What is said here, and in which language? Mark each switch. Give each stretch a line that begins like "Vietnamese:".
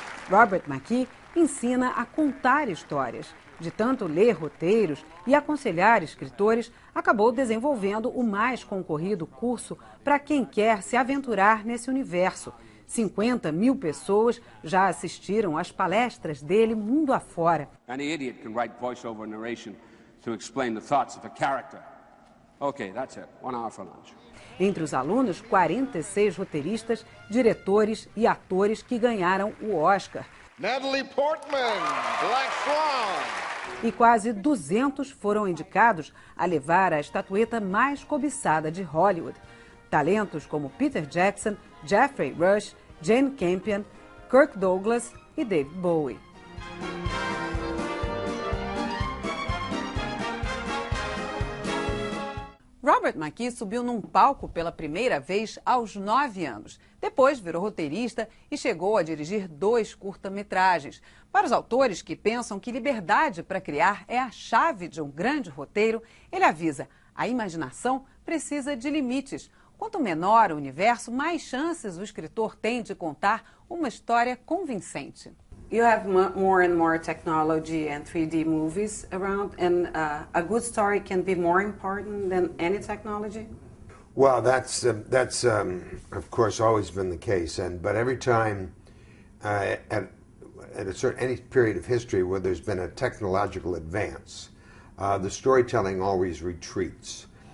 Portuguese: Robert Mckee ensina a contar histórias. De tanto ler roteiros e aconselhar escritores, acabou desenvolvendo o mais concorrido curso para quem quer se aventurar nesse universo. 50 mil pessoas já assistiram às palestras dele mundo afora.
English: Any idiot can write voice-over narration to explain the thoughts of a character. Okay, that's it. 1 hour for lunch.
Portuguese: Entre os alunos, 46 roteiristas, diretores e atores que ganharam o Oscar.
English: Natalie Portman, Black Swan.
Portuguese: E quase 200 foram indicados a levar a estatueta mais cobiçada de Hollywood. Talentos como Peter Jackson, Jeffrey Rush, Jane Campion, Kirk Douglas e David Bowie. Robert Mckee subiu num palco pela primeira vez aos 9 anos. Depois virou roteirista e chegou a dirigir 2 curta-metragens. Para os autores que pensam que liberdade para criar é a chave de um grande roteiro, ele avisa: a imaginação precisa de limites. Quanto menor o universo, mais chances o escritor tem de contar uma história convincente.
English: You have more and more technology and 3D movies around, and a good story can be more important than any technology? Well, that's of course always been the case, but every time at any period of history where there's been a technological advance, the storytelling always retreats.